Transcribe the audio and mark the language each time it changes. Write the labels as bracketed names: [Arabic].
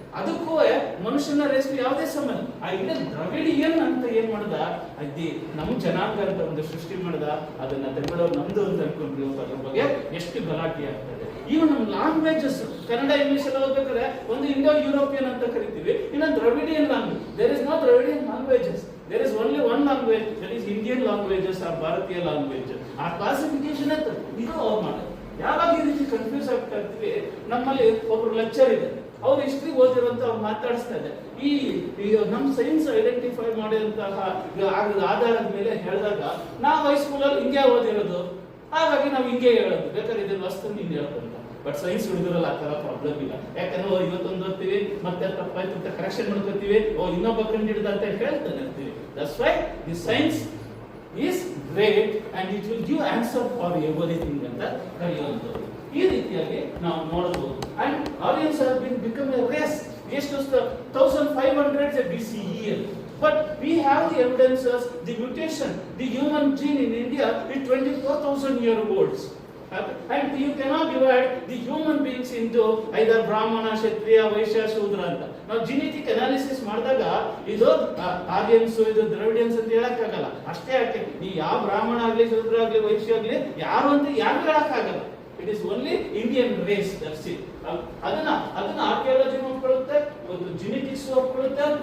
[Kannada] ಅದಕ್ಕೂ ಮನುಷ್ಯನ ರೇಸ್ಗೆ ಯಾವುದೇ ಸಂಬಂಧ. ಆ ಇಲ್ಲ ದ್ರವಿಡಿಯನ್ ಅಂತ ಏನ್ ಮಾಡ್ದ, ಅದ್ದಿ ನಮ್ ಜನಾಂಗ ಅಂತ ಒಂದು ಸೃಷ್ಟಿ ಮಾಡ್ದ. ಅದನ್ನ ತೆಗೆದವ್ರು ನಮ್ದು ಅಂತ ಅನ್ಕೊಂಡ್ರಿ. ಅದ್ರ ಬಗ್ಗೆ ಎಷ್ಟು ಗಲಾಟೆ ಆಗ್ತದೆ. ಇವು ನಮ್ಮ ಲ್ಯಾಂಗ್ವೇಜಸ್, ಕನ್ನಡ ಇಂಗ್ಲಿಷ್ ಎಲ್ಲ ಓದ್ಬೇಕಾದ್ರೆ ಒಂದು ಇಂಡೋ ಯುರೋಪಿಯನ್ ಅಂತ ಕರಿತೀವಿ, ಇನ್ನೊಂದು ದ್ರವಿಡಿಯನ್ language. [English] There is no Dravidian languages. There is only one language, that is Indian languages or Bharatiya languages. [Kannada] ಆ ಕ್ಲಾಸಿಫಿಕೇಶನ್ ಅಂತ ಇದು ಅವ್ರು ಮಾಡೋದು. ಯಾವಾಗ ಈ ರೀತಿ ಕನ್ಫ್ಯೂಸ್ ಆಗ್ತಾ ಇರ್ತೀವಿ. ನಮ್ಮಲ್ಲಿ ಒಬ್ರು ಲೆಕ್ಚರ್ ಇದೆ, ಅವ್ರು ಹಿಸ್ಟ್ರಿ ಓದಿರೋಂತ ಅವ್ರು ಮಾತಾಡಿಸ್ತಾ ಇದೆ. ಈ ನಮ್ಮ ಸೈನ್ಸ್ ಐಡೆಂಟಿಫೈ ಮಾಡಿದಂತಹ ಆಧಾರದ ಮೇಲೆ ಹೇಳಿದಾಗ ನಾವು ಹೈಸ್ಕೂಲಲ್ಲಿ ಹಿಂಗೆ ಓದಿರೋದು, ಹಾಗಾಗಿ ನಾವು ಹಿಂಗೆ ಹೇಳೋದು, ಬೇಕಾದ್ರೆ ಇದನ್ನ ವಸ್ತು ಹಿಂಗೆ ಹೇಳ್ಕೊಂತ. ಬಟ್ ಸೈನ್ಸ್ ಹುಡುಗರಲ್ಲಿ ಆ ತರ ಪ್ರಾಬ್ಲಮ್ ಇಲ್ಲ. ಯಾಕಂದ್ರೆ ಇವತ್ತೊಂದು ಓದ್ತೀವಿ, ಮತ್ತೆ ತಪ್ಪಾಯ್ತು ಅಂತ ಕರೆಕ್ಷನ್ ಮಾಡ್ಕೋತೀವಿ, ಇನ್ನೊಬ್ಬ ಕಂಡು ಹಿಡಿದ ಅಂತ ಹೇಳ್ತಾನೆ ಇರ್ತೀವಿ. [English] that's why the science is great and it will give answer for everything [Kannada] ಅಂತ ಕರೆಯುವಂಥದ್ದು. ಈ ರೀತಿಯಾಗಿ ನಾವು ನೋಡಬಹುದು. [English] And Aryans have been become a race. [Kannada] ಎಷ್ಟು 1500 BCE. [English] But we have the evidences, the mutation, the human gene in India is 24,000 years old. And you cannot divide the human beings into either Brahmana, Kshatriya, Vaishya, Shudra ಅಂತ. [Kannada] ನಾವು genetic analysis ಮಾಡಿದಾಗ ಇದು Aryans, ಇದು ದ್ರವಿಡಿಯನ್ಸ್ ಅಂತ ಹೇಳಕ್ಕಾಗಲ್ಲ. ಅಷ್ಟೇ ಯಾಕೆ ನೀ ಯಾವ ಬ್ರಾಹ್ಮಣ ಆಗ್ಲಿ, ಶೂದ್ರ ಆಗ್ಲಿ, ವೈಶ್ಯ ಆಗ್ಲಿ ಯಾರು ಅಂತ ಯಾರು ಹೇಳಕ್ಕಾಗಲ್ಲ. [English] It is only Indian race. That's it. [Kannada] ಅದನ್ನ ಆರ್ಕಿಯಾಲಜಿ ಒಪ್ಕೊಳ್ಳುತ್ತೆ, ಒಂದು ಜೆನೆಟಿಕ್ಸ್ ಒಪ್ಕೊಳ್ಳುತ್ತೆ.